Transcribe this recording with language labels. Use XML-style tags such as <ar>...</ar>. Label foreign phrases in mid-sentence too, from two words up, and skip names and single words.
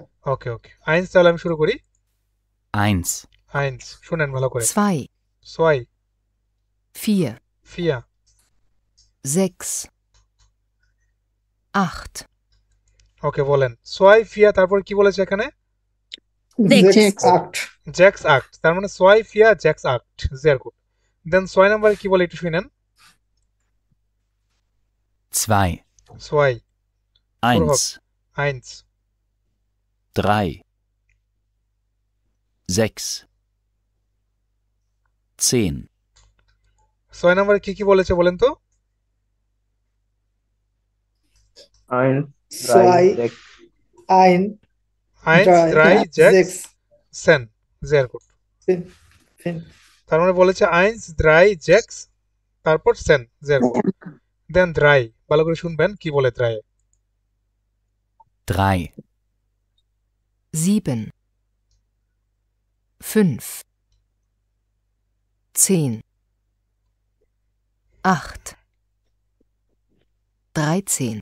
<bn>ওকে ওকে, আইনস, তাহলে আমি শুরু করি।</bn> <de>1,</de> <bn>আইনস, শুনেন ভালো করে।</bn> <de>2, সোয়াই, 4, ফিয়া, 6, 8,</de> <bn>ওকে বলেন।</bn> <de>zwei, vier,</de> <bn>তারপর কি বলেছে এখানে?</bn> <de>Sechs, acht. sechs acht,</de> <bn>তার মানে</bn> <de>zwei, vier, sechs, acht, sehr gut.</de> <bn>দেন ছয় নাম্বারে কি বলে একটু শুনেন।</bn> <de>2, সোয়াই, 1, আইনস, 3, 6, 10,</de> <bn>ছয় নাম্বারে কি কি বলেছে বলেন তো?</bn> <de>1, 3, Zwei, 6. ein, আইনস, drei, drei, sechs, sechs, zehn, sehr gut. fünf, fünf.</de> <bn>তার মানে বলেছে</bn> <de>eins, drei, sechs,</de> <bn>তারপর</bn> <de>zehn, sehr gut.</de> <bn>দেন দ্রাই, ভালো করে শুনবেন কি বলে দ্রাই।</bn> <de>3, 7, 5, 10, 8, 13,</de>